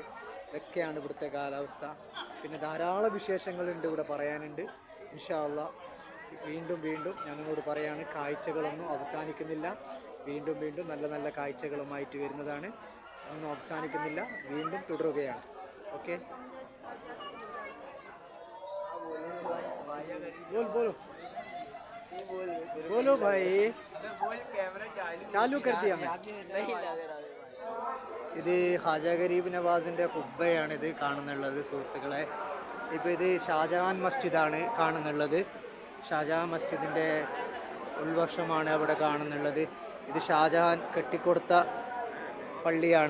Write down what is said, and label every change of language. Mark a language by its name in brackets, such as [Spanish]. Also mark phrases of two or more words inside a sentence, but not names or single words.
[Malayalam] ഇതൊക്കെയാണ് ഇവിടുത്തെ കാലാവസ്ഥ. പിന്നെ ധാരാളം വിശേഷങ്ങളുണ്ട് ഇവിടെ പറയാനുണ്ട്. [Arabic] إن شاء الله [Malayalam] വീണ്ടും ഞാൻ നിങ്ങളോട് പറയാണ്, കാഴ്ചകളൊന്നും അവസാനിക്കുന്നില്ല. വീണ്ടും നല്ല നല്ല കാഴ്ചകളുമായിട്ട് വരുന്നതാണ്. ഒന്നും അവസാനിക്കുന്നില്ല, വീണ്ടും തുടരുകയാണ്. ഓക്കെ, [Hindi] बोलो भाई, चालू कर दिया मैं. [Malayalam] ഇത് ഖാജ ഗരീബ് നവാസിൻ്റെ ഖുബ്ബയാണിത് കാണുന്നുള്ളത് സുഹൃത്തുക്കളെ. ഇപ്പോൾ ഇത് ഷാജഹാൻ മസ്ജിദാണ് കാണുന്നുള്ളത്. ഷാജഹാൻ മസ്ജിദിൻ്റെ ഉൾവശമാണ് അവിടെ കാണുന്നുള്ളത്. ഇത് ഷാജഹാൻ കെട്ടിക്കൊടുത്ത പള്ളിയാണ്.